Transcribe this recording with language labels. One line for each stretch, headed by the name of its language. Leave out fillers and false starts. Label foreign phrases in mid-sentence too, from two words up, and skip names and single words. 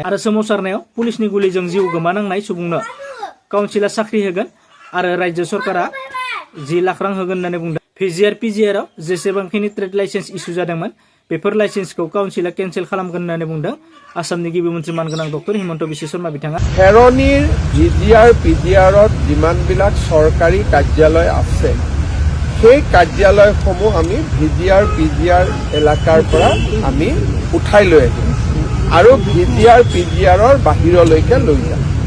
Bodo: आरो सोमावसारनायाव पुलिसनि गुलिजों जिउ गोमानांनाय सुबुंनो काउन्सिला साख्रि होगोन आरो रायजो सरकारा 10 लाख रां होगोन होननानै बुंदों। भिजिआर पिजिआरआव जेसेबांखिनि
English: trade license
Bodo: इसु जादोंमोन बेफोर लाइसेन्सखौ काउन्सिला केन्सेल खालामगोन होननानै बुंदों आसामनि गिबि मन्त्रि मानगोनां डक्टर हेमन्त बिश्व शर्मा बिथाङा।
Assamese: খেৰনিৰ ভিজিআৰ পিজিআৰত যিমানবিলাক চৰকাৰী কাৰ্যালয় আছে সেই কাৰ্যালয়সমূহ আমি ভিজিআৰ পিজিআৰ এলেকাৰ পৰা আমি উঠাই লৈ আহিম আৰু ভিজিআৰ পিজিআৰৰ বাহিৰলৈকে লৈ যাম।